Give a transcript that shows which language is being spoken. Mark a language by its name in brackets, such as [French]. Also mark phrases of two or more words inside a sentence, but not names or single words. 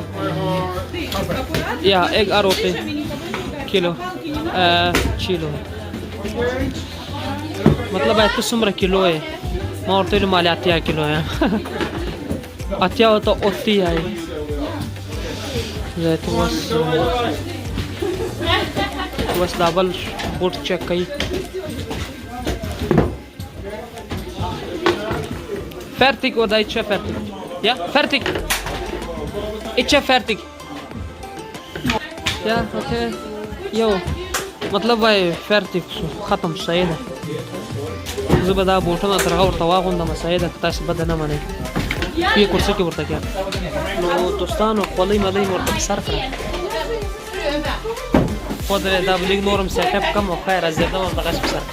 [Pashto] یا 11 روپۍ کیلو مطلب ته څومره کیلو یې ما ورته ویل ما 80 کیلو یم 80 ته 80 یې زه ته اوس دا بل بوټ چک کوي. [German] Fertig oder ist schon fertig? Ja, fertig. Ist schon fertig. Ja, okay. Jo, [Pashto] مطلب وای fertig شو ختم صحیح ده. زه به دا بوټونه تر هغه ورته واغوندم صحیح ده که تاسې بده نه منئ. یې کورسه کې ورته کړه. نو دوستانو خولۍ ملۍ مې ورته په سر کړه. ودرې دا به لږ نور هم سیټ اپ کړم او خیر ازېږدم هم دغسې په سر.